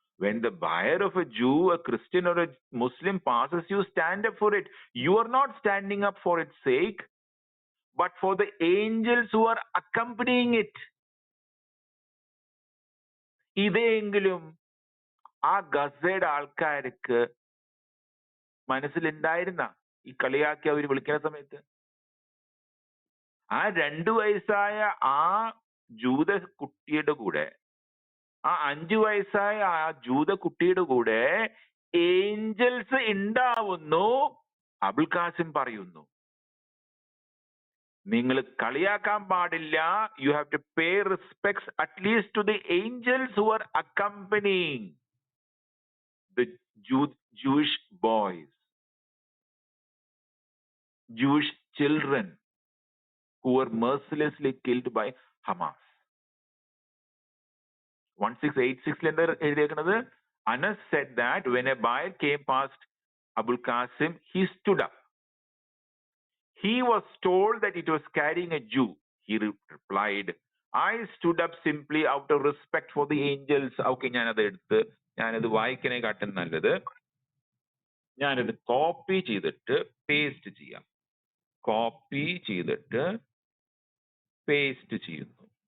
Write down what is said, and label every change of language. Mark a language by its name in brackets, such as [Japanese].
[English] When the buyer of a Jew, a Christian, or a Muslim passes you, stand up for it. You are not standing up for its sake, but for the angels who are accompanying it. [Malayalam] ഇതെങ്കിലും ആ ഗസയുടെ ആൾക്കാർക്ക് മനസ്സിലുണ്ടായിരുന്ന ഈ കളിയാക്കി അവർ വിളിക്കുന്ന സമയത്ത്? ആ 2 വയസ്സായ ആ ജൂത കുട്ടിയുടെ കൂടെ, ആ 5 വയസ്സായ ആ ജൂത കുട്ടിയുടെ കൂടെ ഏഞ്ചൽസ് ഉണ്ടാവുന്നു. അബുൽ ഖാസിം പറയുന്നു, നിങ്ങൾ കളിയാക്കാൻ പാടില്ല. [English] You have to pay respects at least to the angels who are accompanying the Jewish boys, Jewish children who were mercilessly killed by Hamas. [Malayalam] 1686 എന്താ എഴുതിയേക്കുന്നത്? [English] Anas said that when a buyer came past Abul Qasim, he stood up. He was told that it was carrying a Jew. He replied, I stood up simply out of respect for the angels. [Malayalam] Okay, ഞാനത് വായിക്കണേക്കാട്ടും നല്ലത് ഞാനത് copy ചെയ്തിട്ട് paste ചെയ്യാം. Copy ചെയ്തിട്ട് paste ചെയ്യുന്നു.